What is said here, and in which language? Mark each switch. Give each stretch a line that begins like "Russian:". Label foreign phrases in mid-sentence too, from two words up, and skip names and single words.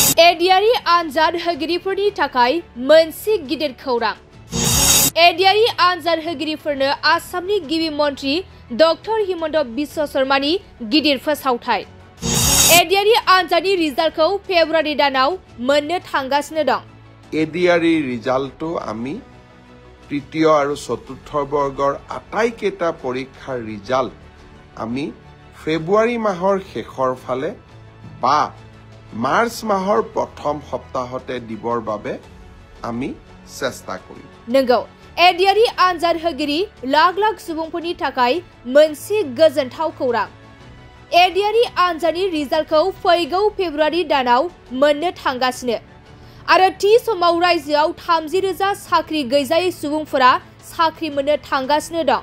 Bodo: एडियारि आनजाद होगिरिफोरनि थाखाय मोनसे गिदिर खौरां। एडियारि आनजाद होगिरिफोरनो आसामनि गिबि मन्त्रि डक्टर हिमन्त बिश्व शर्मानि गिदिर फोसावथाय। एडियारि आनजादनि रिजाल्टखौ फेब्रुवारि दानाव मोननो थांगासिनो दं।
Assamese: एडियारि रिजाल्टটো আমি তৃতীয় আৰু চতুৰ্থ বৰ্গৰ আটাইকেইটা পৰীক্ষাৰ ৰিজাল্ট আমি ফেব্ৰুৱাৰী মাহৰ শেষৰ ফালে বা মাৰ্চ মাহৰ প্ৰথম সপ্তাহতে দিবৰ বাবে আমি চেষ্টা কৰিম।
Bodo: नंगौ एडियारि आनजाद होगिरि लाख लाख सुबुंफोरनि थाखाय मोनसे गोजोनथाव खौरां। एडियारि आनजादनि रिजाल्टखौ फैगौ फेब्रुवारि दानाव मोननो थांगासिनो आरो थि समाव रायजोआव 30,000 साख्रि गैजायै सुबुंफोरा साख्रि मोननो थांगासिनो दं।